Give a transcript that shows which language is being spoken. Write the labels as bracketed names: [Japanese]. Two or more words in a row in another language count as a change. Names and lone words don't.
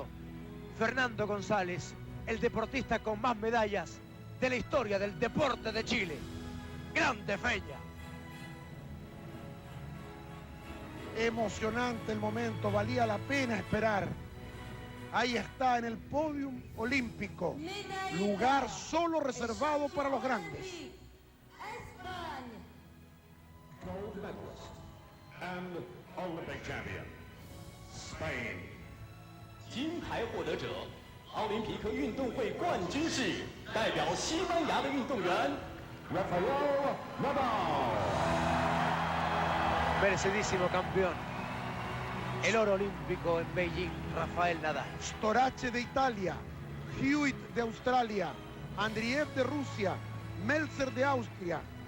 [Spanish] Fernando González, el deportista con más medallas de la historia del deporte de Chile. ¡Grande, Peña! Emocionante el momento, valía la pena esperar. Ahí está en el podium olímpico, lugar solo reservado para los grandes. [English] Gold medalist and Olympic champion, Spain. [Chinese] 金牌获得者，奥林匹克运动会冠军是代表西班牙的运动员 [Spanish] Rafael Nadal. Merecidísimo campeón. El oro olímpico en Beijing, Rafael Nadal. Storace de Italia, Hewitt de Australia, Andriev de Rusia, Meltzer de Austria.